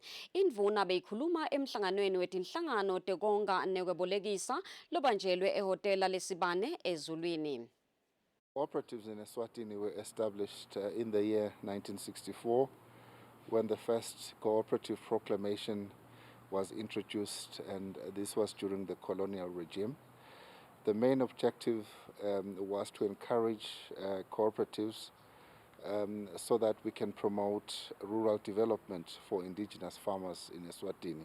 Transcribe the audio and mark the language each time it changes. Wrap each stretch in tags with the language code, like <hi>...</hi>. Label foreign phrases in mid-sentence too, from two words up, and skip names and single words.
<ss>Indvuna beyikhuluma emhlanganweni wetinhlangano tekonga nekwebolekisa lobanjelwe ehhotela lesibane eZulwini.</ss> <en>Cooperatives in Eswatini were established in the year 1964. When the first cooperative proclamation was introduced, and this was during the colonial regime. The main objective was to encourage cooperatives so that we can promote rural development for indigenous farmers in Eswatini.</en>